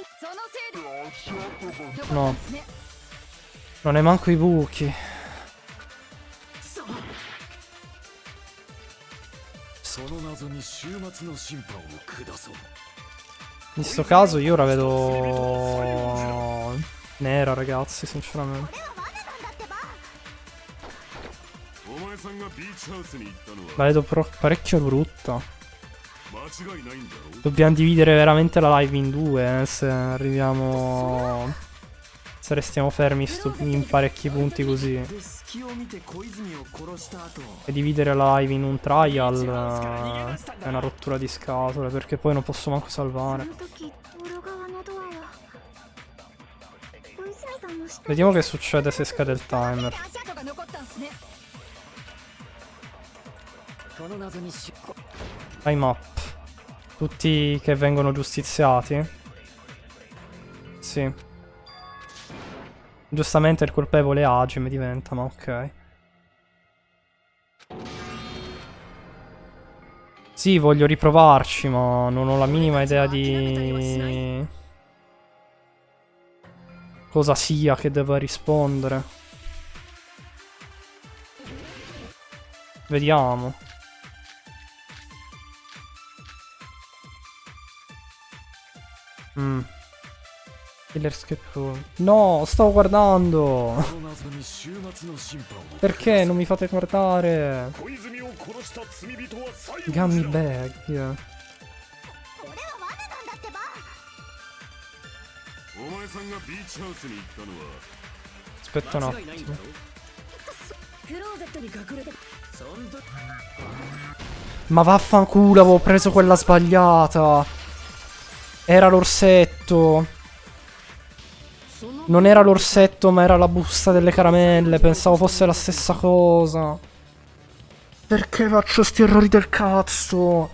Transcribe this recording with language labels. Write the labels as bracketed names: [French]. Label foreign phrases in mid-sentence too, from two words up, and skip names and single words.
[Japanese] そのせいで残った [Italian] No. [Japanese] んすね。 [Italian] Non è manco i buchi. [Japanese] その謎に終末の審判を下そう。 [Italian] In sto caso io ora vedo nera, ragazzi, sinceramente. [Japanese] お前さんがビーチハウスに行ったの [Italian] La [Japanese] は [Italian] vedo parecchio brutta. [Japanese] 間違いないんだろ。 [Italian] Dobbiamo dividere veramente la live in due, se arriviamo... Se restiamo fermi in parecchi punti così. [Japanese] で隙を見て小泉を殺した後 [Italian] E dividere la live in un trial è una rottura di scatole, perché poi non posso manco [Japanese] そ [Italian] salvare. [Japanese] の時オロ側のドアは小泉さんの死体 [Italian] Vediamo che succede se scade il timer. [Japanese] 足跡が残ったんすね。この謎に [English] Time up. [Italian] Tutti che vengono giustiziati? Sì. Giustamente il colpevole Hajime diventa, ma ok. Sì, voglio riprovarci, ma non ho la minima idea di... cosa sia che debba rispondere. Vediamo. Killer Escape Room. No, stavo guardando. [Japanese] この謎に終末の審判を [Italian] Perché non mi fate guardare? [Japanese] 小泉を殺した罪人は西園 Gummy 寺だ。 bag. お前さんがビーチハウスに行ったのは [Italian] Aspetta un [Japanese] 間違いないんだ [Italian] attimo. [Japanese] ろ。クローゼットに隠れてそん時 [Italian] Ma vaffanculo, avevo preso quella sbagliata. Era l'orsetto. [Japanese] その [Italian] Non era l'orsetto, ma era la busta delle caramelle. Pensavo fosse la stessa cosa. Perché faccio sti errori del cazzo?